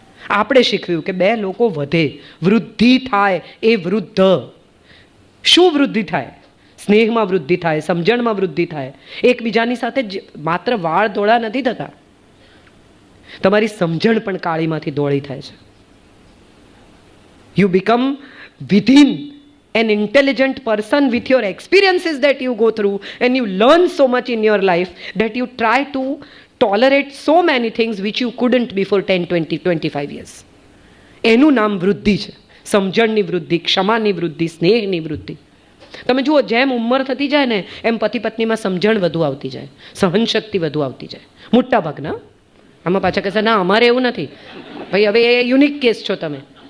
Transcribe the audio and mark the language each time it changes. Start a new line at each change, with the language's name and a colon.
Gujarati: આપણે શીખવ્યું કે 2 લોકો વધે, વૃદ્ધિ થાય. એ વૃદ્ધ શું વૃદ્ધિ થાય? સ્નેહમાં વૃદ્ધિ થાય, સમજણમાં વૃદ્ધિ થાય. એકબીજાની સાથે માત્ર વાળ ધોળા નથી થતા, તમારી સમજણ પણ કાળીમાંથી ધોળી થાય છે.
English: You become within an intelligent person with your experiences that you go through, and you learn so much in your life that you try to tolerate so many things which you couldn't before 10, 20, 25 years.
Gujarati: એનું નામ વૃદ્ધિ છે. સમજણની વૃદ્ધિ, ક્ષમાની વૃદ્ધિ, સ્નેહની વૃદ્ધિ. તમે જુઓ, જેમ ઉંમર થતી જાય ને એમ પતિ પત્નીમાં સમજણ વધુ આવતી જાય, સહનશક્તિ વધુ આવતી જાય. મોટા ભાગના. આમાં પાછા કહેશે ના અમારે એવું નથી. ભાઈ હવે એ યુનિક કેસ છો તમે.